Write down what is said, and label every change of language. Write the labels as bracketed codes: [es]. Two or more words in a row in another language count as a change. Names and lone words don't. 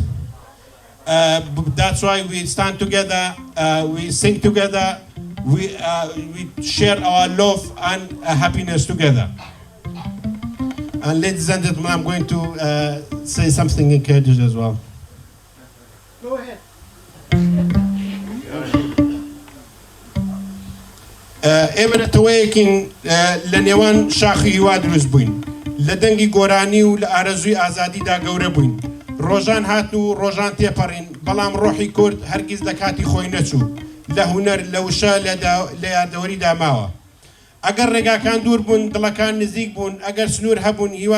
[en] That's why we stand together, we sing together, we share our love and happiness together. And ladies and gentlemen, I'm going to say something in Kurdish as well. Go ahead. [ckb] ئێمە تەوەیەکین لە نێوان شاخی هیوا دروست بووین لە دەنگی گۆرانی و لە ئارەزووی ئازادیدا گەورە بووین ڕۆژان هات و ڕۆژان تێپەڕین بەڵام ڕۆحی کورد هەرگیز لە کاتی خۆی نەچوو لە هونەر لە وشە لە یادەوەریدا ماوە ئەگەر ڕێگاکان دوور بوون دڵەکان نزیک بوون ئەگەر سنوور هەبوون هیوا